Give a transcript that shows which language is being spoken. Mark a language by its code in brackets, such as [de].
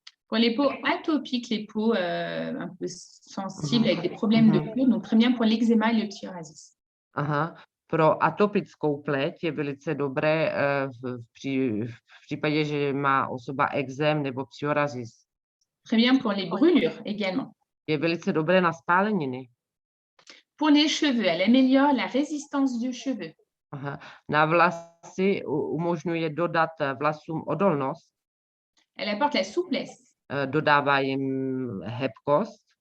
[fr] Pour les peaux atopiques, les peaux un peu sensibles avec des problèmes de peau, donc très bien pour l'eczéma et le psoriasis. Aha. [cs] Pro atopickou pleť je velice dobré v případě, že má osoba ekzém nebo psoriasis. [fr] Très bien pour les brûlures également. [cs] Je velice dobré na spáleniny. [fr] Pour les cheveux, elle améliore la résistance du cheveu. [cs] Aha. Na vlasy umožňuje dodat vlasům odolnost, [fr] Elle apporte la souplesse, [cs] dodává jim hebkost,